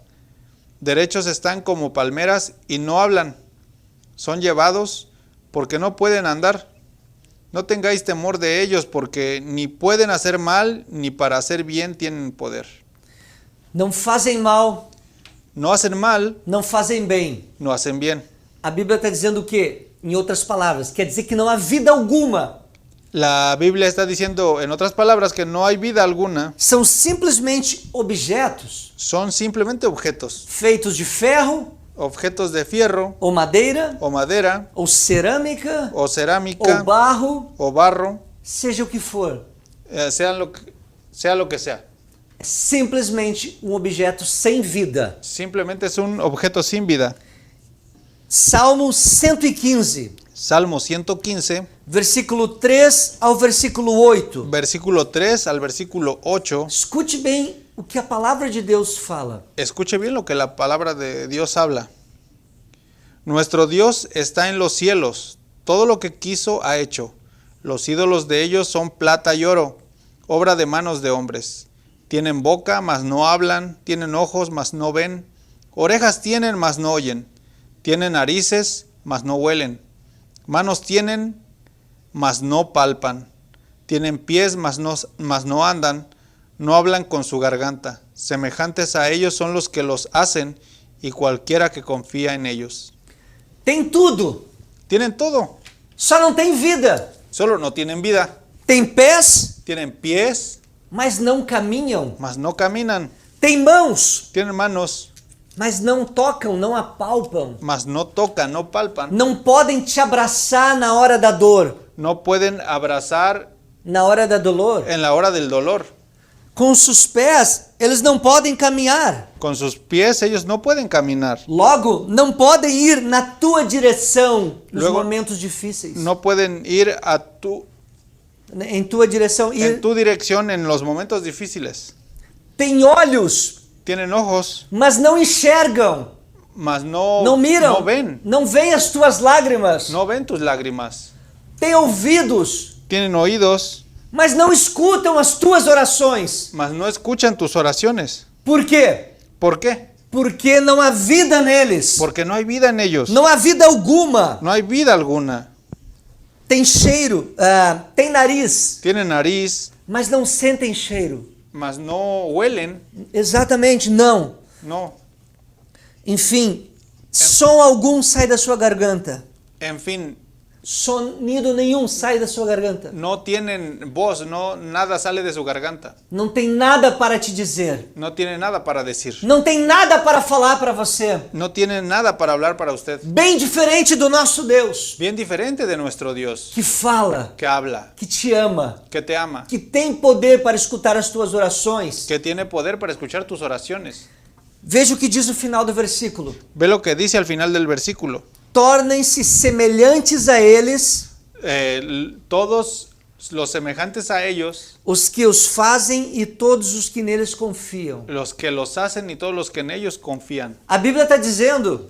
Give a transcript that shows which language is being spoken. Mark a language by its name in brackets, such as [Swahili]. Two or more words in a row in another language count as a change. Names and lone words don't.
[Spanish] Derechos están como palmeras y no hablan, son llevados porque no pueden andar. No tengáis temor de ellos, porque ni pueden hacer mal, ni para hacer bien tienen poder. [Portuguese] Não fazem mal, [Spanish] No hacen mal, [Portuguese] não fazem bem. [Spanish] no hacen bien. [Portuguese] A Bíblia está dizendo o quê? Em outras palavras, quer dizer que não há vida alguma. [Spanish] La Biblia está diciendo, en otras palabras, que no hay vida alguna. [Portuguese] São simplesmente objetos [Spanish] Son simplemente objetos. [Portuguese] feitos de ferro, [Spanish] Objetos de fierro, [Portuguese] ou madeira, [Spanish] o madera, [Portuguese] ou cerâmica, [Spanish] o [Portuguese] ou [Spanish] cerámica, barro, o barro, [Portuguese] seja o que for. [Spanish] sea lo que sea. [Portuguese] É simplesmente um objeto sem vida. [Spanish] Simplemente es un objeto sin vida. [Portuguese] Salmo 115, [Spanish] Salmo 115, [Portuguese] versículo 3 ao versículo 8. [Spanish] versículo 3 al versículo 8. [Portuguese] Escute bem o que a palavra de Deus fala. [Spanish] Escuche bien lo que la palabra de Dios habla. Nuestro Dios está en los cielos, todo lo que quiso ha hecho. Los ídolos de ellos son plata y oro, obra de manos de hombres. Tienen boca, mas no hablan, tienen ojos, mas no ven, orejas tienen, mas no oyen, tienen narices, mas no huelen, manos tienen, mas no palpan, tienen pies, mas no andan, no hablan con su garganta. Semejantes a ellos son los que los hacen y cualquiera que confía en ellos. [Portuguese] Tem tudo, [Spanish] Tienen todo, [Portuguese] só não tem vida. [Spanish] solo no tienen vida. [Portuguese] Tem pés, [Spanish] Tienen pies, [Portuguese] mas não caminham. [Spanish] mas no caminan. [Portuguese] Tem mãos, [Spanish] Tienen manos, [Portuguese] mas não tocam, não apalpam. [Spanish] mas no tocan, no palpan. [Portuguese] Não podem te abraçar na hora da dor. [Spanish] No pueden abrazar [Portuguese] na hora da dor. [Spanish] en la hora del dolor. [Portuguese] Com sus pés, eles não podem caminhar. [Spanish] Con sus pies ellos no pueden caminar. [Portuguese] Logo, não podem ir na tua direção nos [Spanish] Luego, [Portuguese] momentos difíceis. [Spanish] No pueden ir [Portuguese] Em tua direção. [Spanish] en tu dirección en los momentos difíciles. [Portuguese] Tem olhos, [Spanish] Tienen ojos, [Portuguese] mas não enxergam. [Spanish] mas no, [Portuguese] Não miram. [Spanish] no ven. [Portuguese] Não veem as tuas lágrimas. [Spanish] No ven tus lágrimas. [Portuguese] Tem ouvidos, [Spanish] Tienen oídos, [Portuguese] mas não escutam as tuas orações. [Spanish] mas no escuchan tus oraciones. [Portuguese] Por quê? [Spanish] ¿Por qué? [Portuguese] Porque não há vida neles. [Spanish] Porque no hay vida en ellos. [Portuguese] Não há vida alguma. [Spanish] No hay vida alguna. [Portuguese] Tem cheiro, tem nariz, [Spanish] Tienen nariz, [Portuguese] mas não sentem cheiro. [Spanish] mas no huelen. [Portuguese] Exatamente, não. [Spanish] No. [Portuguese] Enfim, som algum sai da sua garganta. [Spanish] En fin, [Portuguese] Sonido nenhum sai da sua garganta. [Spanish] no tienen voz, no, nada sale de su garganta. [Portuguese] Não tem nada para te dizer. [Spanish] No tienen nada para decir. [Portuguese] Não tem nada para falar para você. [Spanish] No tienen nada para hablar para usted. [Portuguese] Bem diferente do nosso Deus, [Spanish] Bien diferente de nuestro Dios, [Portuguese] que fala, [Spanish] que habla, [Portuguese] que te ama, [Spanish] que te ama, [Portuguese] que tem poder para escutar as tuas orações. [Spanish] que tiene poder para escuchar tus oraciones. [Portuguese] Veja o que diz o final do versículo. [Spanish] Ve lo que dice al final del versículo. [Portuguese] Tornem-se semelhantes a eles [Spanish] Todos los semejantes a ellos, [Portuguese] os que os fazem e todos os que neles confiam. [Spanish] los que los hacen y todos los que en ellos confían. [Portuguese] A Bíblia está dizendo